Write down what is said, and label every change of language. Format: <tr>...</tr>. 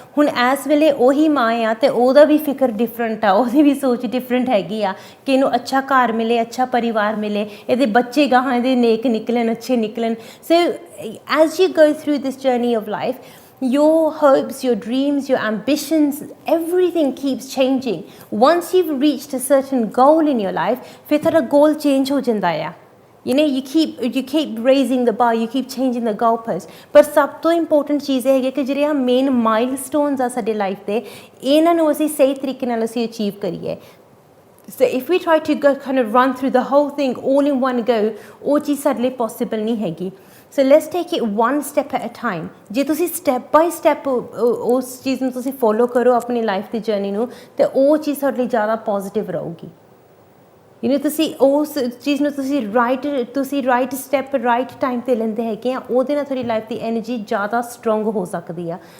<pa>ਹੁਣ ਇਸ ਵੇਲੇ ਉਹੀ ਮਾਂ ਆ ਅਤੇ ਉਹਦਾ ਵੀ ਫਿਕਰ ਡਿਫਰੈਂਟ ਆ, ਉਹਦੀ ਵੀ ਸੋਚ ਡਿਫਰੈਂਟ ਹੈਗੀ ਆ ਕਿ ਇਹਨੂੰ ਅੱਛਾ ਘਰ ਮਿਲੇ, ਅੱਛਾ ਪਰਿਵਾਰ ਮਿਲੇ, ਇਹਦੇ ਬੱਚੇ ਗਾਹਾਂ ਇਹਦੇ ਨੇਕ ਨਿਕਲਣ, ਅੱਛੇ ਨਿਕਲਣ।</pa> <en>So as you go through this journey of life, your hopes, your dreams, your ambitions, everything keeps changing. Once you've reached a certain goal in your life,</en> <pa>ਫਿਰ ਤੁਹਾਡਾ</pa> <en>goal change</en> <pa>ਹੋ ਜਾਂਦਾ ਆ।</pa> <en>You know, you keep raising the bar, you keep changing the goalposts.</en> <pa>ਪਰ ਸਭ ਤੋਂ important ਚੀਜ਼ ਇਹ ਹੈਗੀ ਕਿ ਜਿਹੜੇ ਆ ਮੇਨ ਮਾਈਲਸਟੋਨਸ ਆ ਸਾਡੇ ਲਾਈਫ ਦੇ, ਇਹਨਾਂ ਨੂੰ ਅਸੀਂ ਸਹੀ ਤਰੀਕੇ ਨਾਲ ਅਸੀਂ ਅਚੀਵ ਕਰੀਏ।</pa> <en>So if we try to go kind of run through the whole thing all in one go,</en> <pa>ਉਹ ਚੀਜ਼ ਸਾਡੇ ਲਈ ਪੋਸੀਬਲ ਨਹੀਂ ਹੈਗੀ।</pa> <en>So let's take it one step at a time.</en> <pa>ਜੇ ਤੁਸੀਂ ਸਟੈਪ ਬਾਈ ਸਟੈਪ ਉਸ ਚੀਜ਼ ਨੂੰ ਤੁਸੀਂ ਫੋਲੋ ਕਰੋ ਆਪਣੀ ਲਾਈਫ ਦੀ ਜਰਨੀ ਨੂੰ, ਤੇ ਉਹ ਚੀਜ਼ ਤੁਹਾਡੇ ਲਈ ਜ਼ਿਆਦਾ ਪੋਜ਼ੀਟਿਵ ਰਹੂਗੀ। ਤੁਸੀਂ ਉਸ ਚੀਜ਼ ਨੂੰ ਤੁਸੀਂ ਰਾਈਟ ਸਟੈਪ ਰਾਈਟ ਟਾਈਮ 'ਤੇ ਲੈਂਦੇ ਹੈਗੇ ਆ, ਉਹਦੇ ਨਾਲ ਤੁਹਾਡੀ ਲਾਈਫ ਦੀ ਐਨਰਜੀ ਜ਼ਿਆਦਾ ਸਟਰੋਂਗ ਹੋ ਸਕਦੀ ਆ।</pa>